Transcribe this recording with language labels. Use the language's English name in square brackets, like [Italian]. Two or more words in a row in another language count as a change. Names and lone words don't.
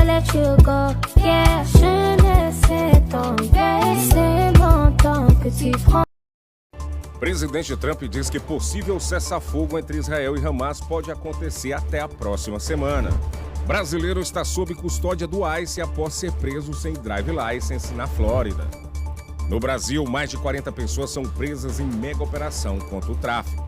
[English] you go, yeah. [French] Je laisse tomber, c'est mon temps que tu prends. [Portuguese] Presidente Trump diz que possível cessar-fogo entre Israel e Hamas pode acontecer até a próxima semana. Brasileiro está sob custódia do ICE após ser preso sem [English] drive license [Portuguese] na Flórida. No Brasil, mais de 40 pessoas são presas em mega operação contra o tráfico.